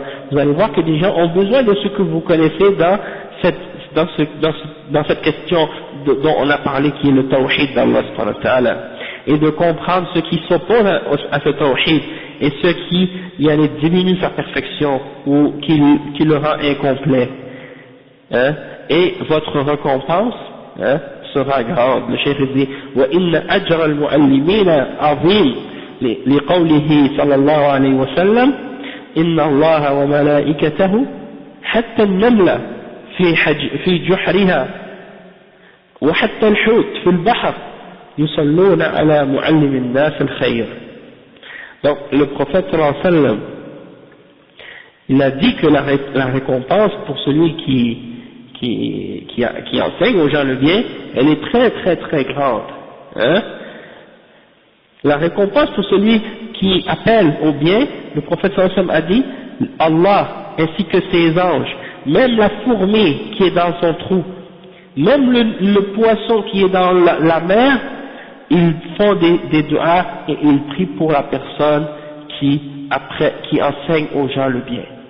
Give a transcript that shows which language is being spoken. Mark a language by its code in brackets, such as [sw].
[fr] Vous allez voir que des gens ont besoin de ce que vous connaissez dans cette question dont on a parlé, qui est le tawhid d'Allah subhanahu wa ta'ala, et de comprendre ce qui s'oppose à ce tawhid et ce qui diminue sa perfection ou qui le rend incomplet. Et votre récompense sera grande. Le cheikh dit [ar] وَإِنَّ أَجْرَ الْمُعَلِّمِينَ عَظِيمٌ لقوله صلى الله عليه وسلم إن الله وملائكته حتى النملة في جحرها وحتى الحوت في البحر يصلون على معلم الناس الخير. [fr] Donc le prophète sallallahu alayhi wa sallam, il a dit que la récompense pour celui qui enseigne aux gens le bien, elle est très très très grande. Hein? La récompense pour celui qui appelle au bien, le prophète sallallahu alayhi wa sallam a dit, Allah ainsi que ses anges, même la fourmi qui est dans son trou, même le poisson qui est dans la mer, ils font des du'as et ils prient pour la personne qui enseigne aux gens le bien.